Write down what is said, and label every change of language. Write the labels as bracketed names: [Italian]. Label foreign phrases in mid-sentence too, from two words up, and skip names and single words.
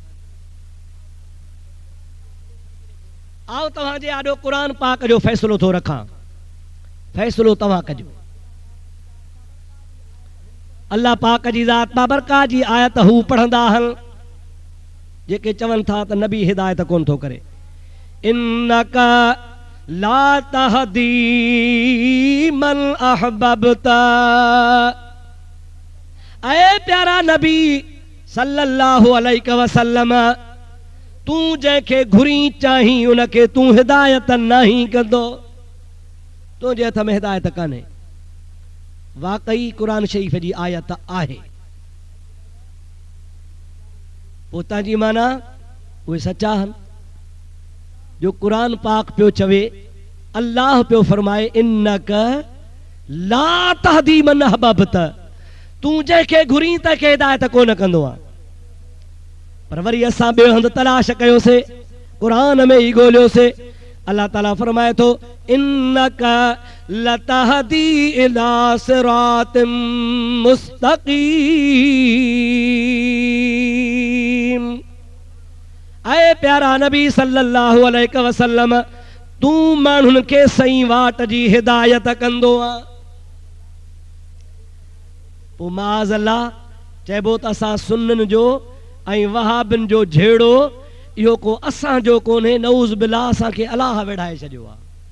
[Sindhi] आओ तव्हांजे आॾो क़ुरान पाक जो फ़ैसिलो थो रखां, फ़ैसिलो तव्हां कजो। अल्लाह पाक जी ज़ात बाबरकात जी आयत हू पढ़ंदा आहिनि जेके चवनि था त नबी हिदायत कोन थो करे। [Arabic] إنك لا تهدي من أحببت. [Sindhi] ऐ प्यारा नबी [Arabic] صلى الله عليه وسلم, [Sindhi] तू जंहिंखे घुरी चाहीं उनखे तू हिदायत नहीं कंदो। तुझे हथ में हिदायत कान्हे। वाकई कुरान शरीफ़ जी आयत आहे। पोता जी माना उहे सच्चा आहिनि। जो कुरान पाक पियो चवे, अल्लाह पियो फरमाए [Arabic] إنك لا تهدي من أحببت, [Sindhi] तूं जंहिंखे घुरी त के हिदायत कोन कंदो आहे। पर वरी असां ॿियो हंधि तलाश कयोसीं, कुरान में ई ॻोल्हियोसीं। अल्लाह ताला फरमाए थो [Arabic] إنك لتهدي إلى صراط مستقيم. [Sindhi] ऐ प्यारा नबी [Arabic] صلى الله عليه وسلم, [Sindhi] तूं माण्हुनि खे सही वाट जी हिदायत कंदो आहे। पोइ [Arabic] معاذ الله [Sindhi] चइबो त असां सुन्ननि जो ऐं वहाबिन जो झेड़ो इहो को असांजो कोन्हे, [Arabic] نعوذ بالله [Sindhi] असांखे अलाह वेढ़ाए छॾियो आहे।